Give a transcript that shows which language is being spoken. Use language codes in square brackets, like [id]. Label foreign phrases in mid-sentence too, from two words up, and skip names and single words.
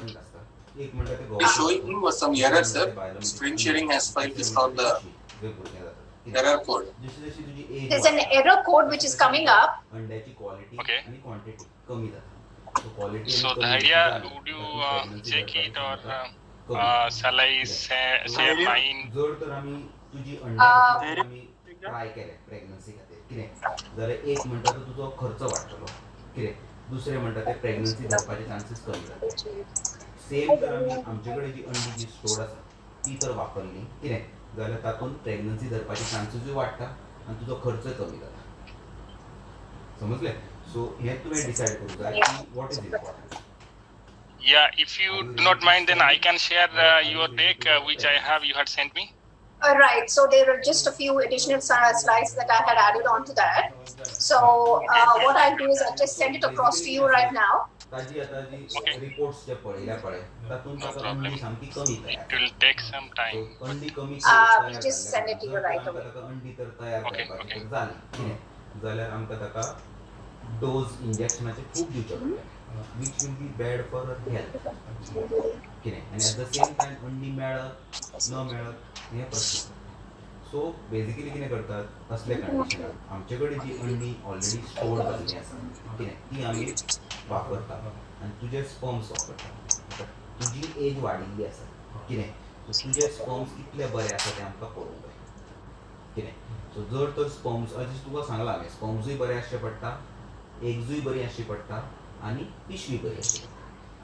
[en] It's showing me some error, sir. Screen sharing has failed to stop the error code. There's an error code which is coming up. Okay. So the idea, would you check it or shall I share mine? [kok] ट्राय केले प्रेग्नन्सी खातीर कितें जाल्यार एक म्हणटा तो तुजो खर्च वाडटलो कितें दुसरें म्हणटा ते प्रेग्नन्सी जावपाचे चान्सीस कमी जाता सेम जर आमी आमचे कडेन जी अंडी जी स्टोर्ड आसा ती तर वापरली कितें जाल्यार तातूंत प्रेग्नन्सी जावपाचे चान्सीसूय वाडटा आनी तुजो खर्चय कमी जाता समजलें सो हें तुवें डिसायड करूंक जाय की [en] what is important. Yeah, if you do not mind, then I can share your deck which I have you had sent me. Right, so there are just a few additional slides that I had added on to that. So what I'll do is I'll just send it across to you right now. Okay. No problem. It will take some time. We'll just send it to you right away. Okay, okay. [kok] जाल्यार आमकां ताका डोज इंजेक्शनाचे खूब दिवचे पडटा [en] which will be bad for her health [kok] कितें आनी [en] at the same time [kok] अंडी मेळत न मेळत हें प्रश्न. [en] so basically [kok] कितें करतात असले कंडिशनाक आमचे कडेन जी अंडी [en] already stored [kok] जाल्ली आसा कितें ती आमी वापरतात आनी तुजे स्पर्म्स वापरतात तुजी एज वाडिल्ली आसा कितें सो तुजे स्पर्म्स कितले बरे आसा तें आमकां पळोवंक जाय कितें सो जर तर स्पर्म्स अशें तुका सांगलां हांवें स्पर्म्सूय बरे आसचे पडटा एग्जूय बरी आसची पडटा आनी पिशवी बरी आसची पडटा.